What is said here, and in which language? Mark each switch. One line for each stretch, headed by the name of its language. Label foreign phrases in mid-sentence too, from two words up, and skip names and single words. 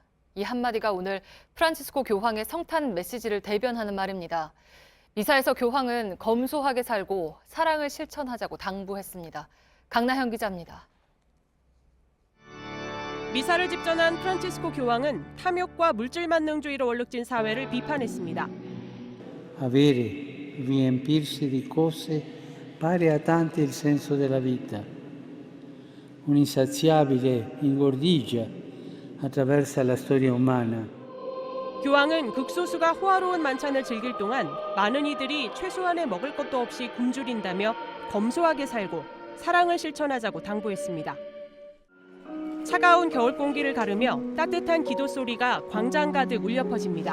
Korean: 이 한마디가 오늘 프란치스코 교황의 성탄 메시지를 대변하는 말입니다. 미사에서 교황은 검소하게 살고 사랑을 실천하자고 당부했습니다. 강나현 기자입니다. 미사를 집전한 프란치스코 교황은 탐욕과 물질 만능주의로 얼룩진 사회를 비판했습니다.
Italian: Avere, riempirsi di cose pare a tanti il senso della vita. Un'insaziabile ingordigia attraversa la storia umana.
Korean: 교황은 극소수가 호화로운 만찬을 즐길 동안 많은 이들이 최소한의 먹을 것도 없이 굶주린다며 검소하게 살고 사랑을 실천하자고 당부했습니다. 차가운 겨울 공기를 가르며 따뜻한 기도 소리가 광장 가득 울려 퍼집니다.